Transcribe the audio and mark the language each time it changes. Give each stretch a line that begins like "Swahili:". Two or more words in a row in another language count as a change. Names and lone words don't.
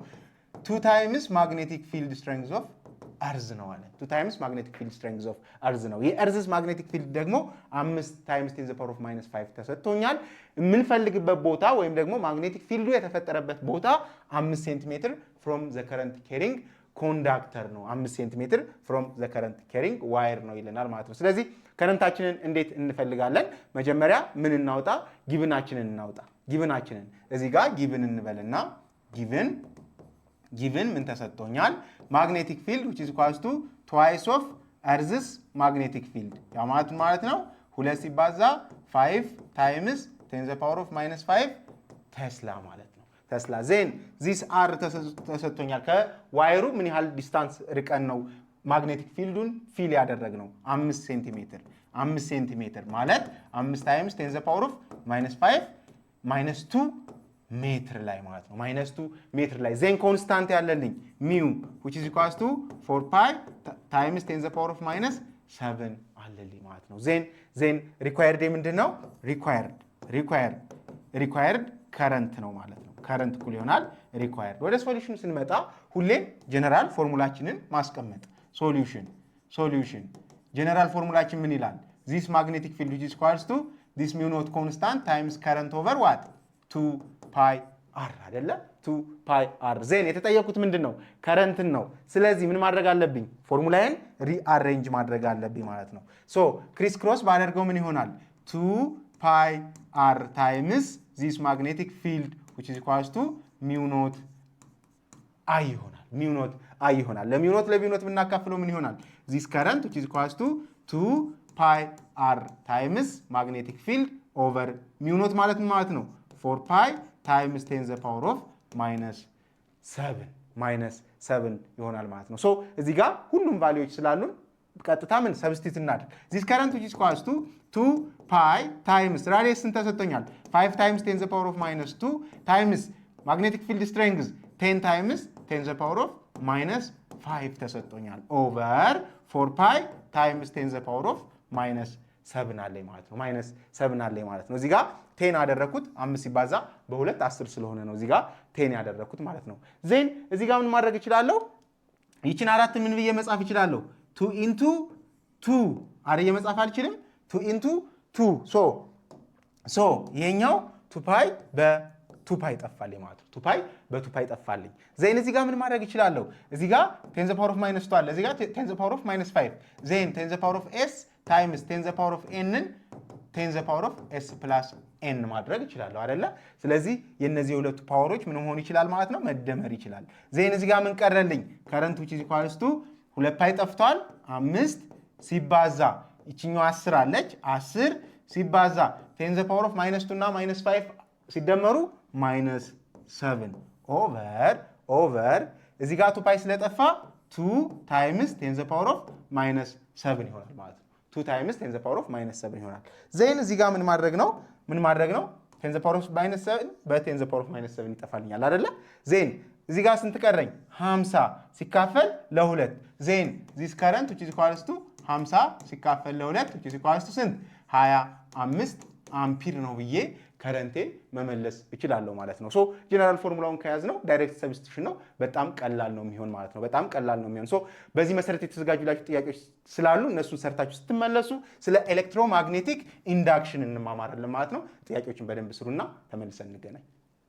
English: 2 times magnetic field strength of earth
Amharic: ነው አለ።
English: 2 times magnetic field strength of earth
Amharic: ነው። የእርዝስ
English: magnetic field
Amharic: ደግሞ
English: 5 times 10 power of -5
Amharic: ተሰጥቶኛል። የምንፈልግበት ቦታ ወይም ደግሞ ማግኔቲክ ፊልዱ የተፈጠረበት ቦታ
English: 5 centimeter from the current carrying conductor
Amharic: ነው።
English: 5 centimeter from the current carrying wire
Amharic: ነው ይለናል ማለት ነው። ስለዚህ ከረንታችንን እንዴት እንፈልጋለን? መጀመሪያ ምን እናውጣ? ጊቭናችንን እናውጣ። ጊቭናችንን እዚህ ጋር ጊቭን እንበልና ጊቭን ምን ተሰጥቶኛል?
English: magnetic field which is equals to twice of earth's magnetic field
Amharic: ያ ማለት ነው 2 ሲባዛ 5
English: times 10 the power of -5
Amharic: ቴስላ ማለት ነው።
English: tesla then this r
Amharic: ተሰጥቶኛል። ከዋይሩ ምን ያህል ዲስታንስ ርቀን ነው ማግኔቲክ ፊልዱን ፊል ያደረግነው? 5 ሴንቲሜትር ማለት 5
English: times 10 the power of -5 -2
Amharic: ሜትር ላይ ማለት ነው። -2 ሜትር ላይ
English: then constant
Amharic: ያለልኝ ሚው
English: which is equals to 4 pi times 10 the power of -7
Amharic: አለልኝ ማለት ነው።
English: then required
Amharic: ምንድነው? ሪኳየርድ ከረንት ነው ማለት ነው። ከረንት እኩል ይሆናል ሪኳየርድ። ወደ ሶሉሽን ስንመጣ ሁሌም ጀነራል ፎርሙላችንን ማስቀመጥ። ሶሉሽን ጀነራል ፎርሙላችን ምን ይላል?
English: this magnetic field which is equals to this mu naught constant times current over what 2 pi r አይደለ?
Amharic: 2 pi r ዜን የተጠየቁት ምንድነው? ከረንትን ነው። ስለዚህ ምን ማድረግ አለብኝ? ፎርሙላዬን ሪአሬንጅ ማድረግ አለብኝ ማለት ነው።
English: criss cross
Amharic: ባደርገው ምን ይሆናል?
English: 2 pi r times this magnetic field which is equals to mu naught I
Amharic: ይሆናል። ለሚው ኖት ብናካፍለው ምን ይሆናል?
English: this current which is equals to 2 pi r times magnetic field over mu naught
Amharic: ማለት ምን ማለት ነው?
English: 4 pi times 10 the power of -7
Amharic: ይሆናል ማለት ነው። እዚህ ጋር ሁሉም ቫልዩዎች ስላሉን ቀጥታ ምን ሰብስቲት እናድርግ።
English: this current which is equals to 2 pi times
Amharic: ራዲየስ ስንት ተሰጥቶኛል?
English: 5 times 10 the power of -2 times magnetic field strength 10 times 10 the power of -5
Amharic: ተሰጥቶኛል
English: over 4 pi times 10 the power of -7
Amharic: አለኝ ማለት ነው። -7 አለኝ ማለት ነው። እዚህ ጋር 10 አደረኩት 5 ሲባዛ በ2 10 ስለሆነ ነው እዚህ ጋር 10 ያደረኩት ማለት ነው። ዜን እዚህ ጋር ምን ማድረግ እችላለሁ? ይችን አራት ምን ብዬ መጻፍ እችላለሁ? 2 into 2 አረየ መጻፍ አልችልም? 2 into 2 ሶ ይሄኛው 2 ፓይ በ2 ፓይ ጠፋልኝ ማለት ነው። 2 ፓይ በ2 ፓይ ጠፋልኝ። ዜን እዚህ ጋር ምን ማድረግ እችላለሁ? እዚህ ጋር
English: 10 the power of -2
Amharic: አለ። እዚህ ጋር
English: 10 the power of -5 ዜን 10 the power of s ታይምስ 10 the power of n 10 the power of s plus n
Amharic: ማድረግ እችላለሁ አይደለ? ስለዚህ የነዚህ ሁለቱ ፓወሮች ምን መሆን ይችላል ማለት ነው? መደመር ይችላል። ዜን እዚህ ጋር ምን ቀረልኝ? ከረንት
English: which is equals to
Amharic: 2 ፓይ ጠፍቷል። 5 ሲባዛ ይችኛው 10 አለች 10 ሲባዛ
English: 10 the power of -2
Amharic: እና -5 ሲደመሩ -7 ኦቨር እዚህ ጋር 2 ፓይ ስለጠፋ
English: 2 times 10 the power of -7
Amharic: ይሆናል ማለት ነው።
English: 2 times 10 the power of -7
Amharic: ይሆናል። ዜን እዚህ ጋር ምን ማድረግ ነው?
English: 10 the power of -7 በ10 the power of -7
Amharic: ይጠፋልኛል አይደለ? ዜን እዚህ ጋር ስንት ቀረኝ? 50 ሲካፈል ለ2
English: then this current which is equals to
Amharic: 50 ሲካፈል ለ2
English: which is equals to
Amharic: ስንት 25 አምፒር ነው ብዬ ከረንቴን መመለስ እችላለሁ ማለት ነው። ሶ ጀነራል ፎርሙላውን ከያዝነው
English: direct substitution
Amharic: ነው። በጣም ቀላል ነው የሚሆን ማለት ነው። በጣም ቀላል ነው የሚሆን። ሶ በዚህ መሰረት የተዘጋጁላችሁ ጥያቄዎች ስላሉ እነሱን ሰርታችሁ ስትመለሱ ስለ ኤሌክትሮማግኔቲክ ኢንዳክሽን እንማማራለን ማለት ነው። ጥያቄዎችን በደንብ ስሩና ተመልሰን እንገናኝ።